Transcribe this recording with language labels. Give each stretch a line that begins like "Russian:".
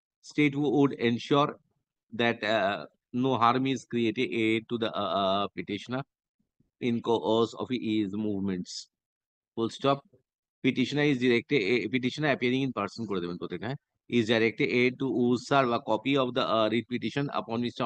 English: state would ensure that no harm is created to the petitioner. in course of his movements. Full stop. Petitioner appearing in person
Bangla: করে দেবেন প্রত্যেকটা, হ্যাঁ?
English: Is directed to serve a copy of the writ petition upon Mr.